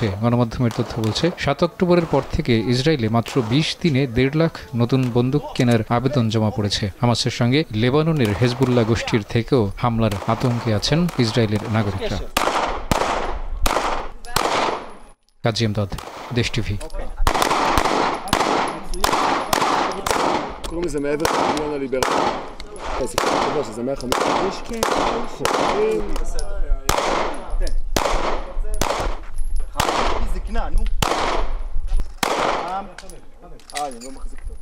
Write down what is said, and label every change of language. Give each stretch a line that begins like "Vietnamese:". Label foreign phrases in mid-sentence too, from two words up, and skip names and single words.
Bangla: গণমাধ্যমের তথ্য বলছে 7 অক্টোবরের পর থেকে ইসরায়েলে মাত্র 20 দিনে 1.5 লাখ নতুন বন্দুক কেনার আবেদন জমা পড়েছে। হামাসের সঙ্গে লেবাননের হেজবুল্লাহ গোষ্ঠীর থেকেও হামলার আতঙ্কে আছেন ইসরায়েলের নাগরিকরা। কাজী এমদাদ, দেশ টিভি।
Hebrew: שזה 150 איש? כן. זקנה, נו. אני לא מחזיק טוב.